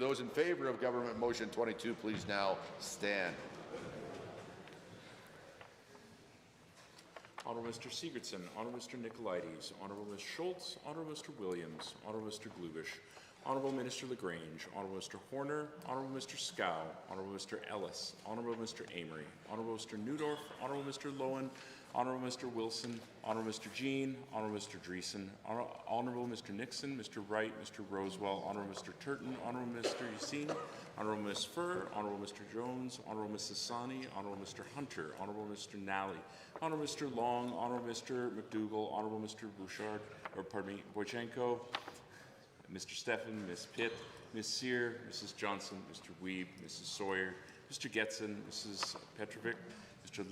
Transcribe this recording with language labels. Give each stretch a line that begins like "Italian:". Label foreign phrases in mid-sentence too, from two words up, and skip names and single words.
English: Those in favour of Government Motion 22, please now stand. Honourable Mr. Sigurdsson, Honourable Mr. Nicolaides, Honourable Ms. Schultz, Honourable Mr. Williams, Honourable Mr. Glubish, Honourable Minister Lagrange, Honourable Mr. Horner, Honourable Mr. Scow, Honourable Mr. Ellis, Honourable Mr. Amory, Honourable Mr. Newdorf, Honourable Mr. Lowen, Honourable Mr. Wilson, Honourable Mr. Jean, Honourable Mr. Dreesen, Honourable Mr. Nixon, Mr. Wright, Mr. Rosewell, Honourable Mr. Turton, Honourable Mr. Yassine, Honourable Ms. Furr, Honourable Mr. Jones, Honourable Ms. Sassani, Honourable Mr. Hunter, Honourable Mr. Nally, Honourable Mr. Long, Honourable Mr. McDougall, Honourable Mr. Bouchard, or pardon me, Boychenko, Mr. Stephan, Ms. Pitt, Ms. Sear, Mrs. Johnson, Mr. Weeb, Mrs. Sawyer, Mr. Getson, Mrs. Petrovic, Mr.